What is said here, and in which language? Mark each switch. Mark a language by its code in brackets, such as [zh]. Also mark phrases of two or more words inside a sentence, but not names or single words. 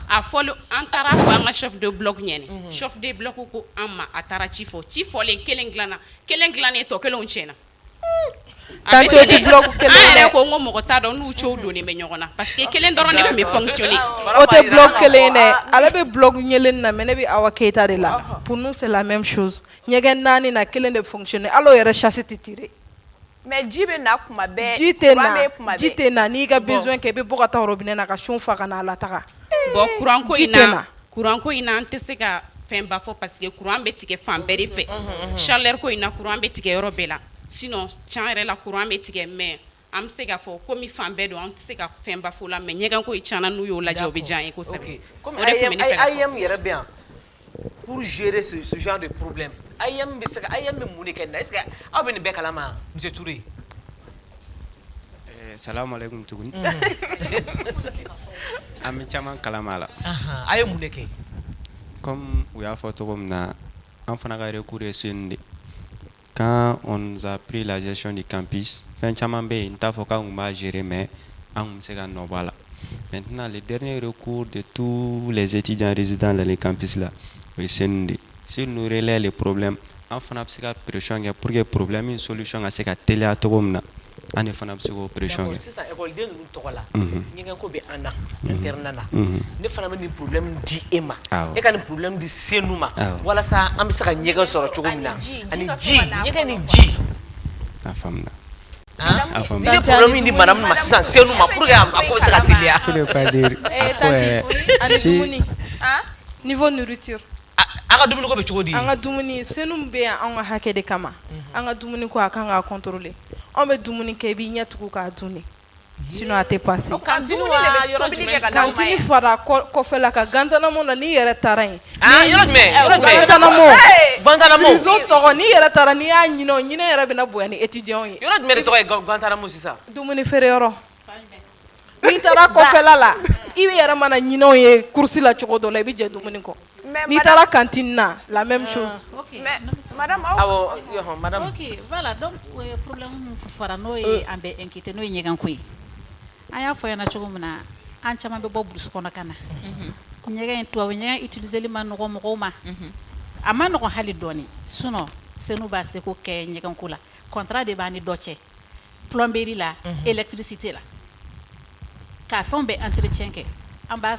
[bm] a fɔli an taara fɔ an ka [fr] chef de bloc [bm] ɲɛna [fr] chef de bloc [bm] ko an ma a taara ci fɔlen kelen dilannen tɔ kelenw tiɲɛna an yɛrɛ ko n ko mɔgɔ t'a dɔn n'u cɛw donnen bɛ ɲɔgɔn na [fr] parce que [bm] kelen dɔrɔn de tun bɛ fonctionner o tɛ bloc kelen dɛ ale bɛ bloc ɲɛlen na mais ne bɛ Awa Keita de la [fr] pour nous c'est la même chose [bm] ɲɛgɛn naani na kelen de fonctionner alors yɛrɛ chasse tɛ tirer mais ji bɛ na kuma bɛɛ ji tɛ na n'i ka besoin kɛ i bɛ bɔ ka taa robinet na ka sun fa ka na a lataga [fr] bon courant [bm] ko in na an tɛ se ka fɛn ba fɔ [fr] parce que [bm] courant bɛ tigɛ fan bɛɛ de fɛ chaleur ko in na courant bɛ tigɛ yɔrɔ bɛɛ la sinon tiɲɛ yɛrɛ la courant bɛ tigɛ mais an bɛ se k'a fɔ komi fan bɛɛ don an tɛ se ka fɛn ba fɔ la mais ɲɛgɛn ko in tiɲɛna n'u y'o lajɛ o bɛ diya an ye kosɛbɛ comme IM yɛrɛ bɛ yan [fr] pour gérer ce genre de problème [bm] IM bɛ se ka IM bɛ mun de kɛ nin na [fr] est-ce que [bm] aw bɛ nin bɛɛ kalama monsieur Touré [ar] salamu alaikum [bm] tuguni an bɛ caman kalama la a ye mun de kɛ comme u y'a fɔ cogo min na an fana ka recours ye sen de [fr] quand on nous a pris la gestion du campus [bm] fɛn caman bɛ yen n t'a fɔ k'an kun b'a gérer mais an kun bɛ se ka nɔ bɔ a la [fr] maintenant le dernier recours de tous les étudiants résidents dans les campus là [bm] o ye sen de [fr] s'il nous relaie les problèmes [bm] an fana bɛ se ka pression kɛ [fr] pour que [bm] problème in solution ka se ka teliya cogo min na an de fana bɛ se k'o pression kɛ sisan école den ninnu tɔgɔ la ɲɛgɛn ko bɛ an na internat na ne fana bɛ nin problème di e ma e ka nin problème di Senu ma walasa an bɛ se ka ɲɛgɛn sɔrɔ cogo min na ani ji ɲɛgɛn ni ji a faamuna ni ye problème in di madame ma sisan Senu ma [fr] pour que [bm] a ko bɛ se ka teliya [fr] pour ne pas dire [bm] ani dumuni [fr] niveau nourriture [bm] an ka dumuni ko bɛ cogo di an ka dumuni Senu bɛ yan an ka hakɛ de kama an ka dumuni ko a kan ka contrôler an bɛ dumuni kɛ i b'i ɲɛ tugu k'a dun de sinon a tɛ passer kantini fara kɔfɛla ka Guantanamo na n'i yɛrɛ taara yen Guantanamo prison tɔgɔ n'i yɛrɛ taara n'i y'a ɲinɛ o ɲinɛ yɛrɛ bɛna bonya ni étudiant ye yɔrɔ jumɛn de tɔgɔ ye Guantanamo sisan dumuni feere yɔrɔ n'i taara kɔfɛla la i bɛ yɛrɛ mana ɲinɛw ye course la cogo dɔ la i bɛ jɛ dumuni kɔ n'i taara cantine na [fr] la même chose [bm] madame [fr] ok voilà donc [bm] problème fara n'o ye an bɛ inquiété n'o ye ɲɛgɛn ko ye an y'a fɔ ɲɛna cogo min na an caman bɛ bɔ burusi kɔnɔ ka na ɲɛgɛn tubabu ɲɛgɛn utiliseli ma nɔgɔ mɔgɔw ma a ma nɔgɔ hali dɔɔni sinon Senu b'a seko kɛ ɲɛgɛn ko la contrat de b'an ni dɔ cɛ plomberie la électricité la k'a fɛnw bɛ entretien kɛ an b'a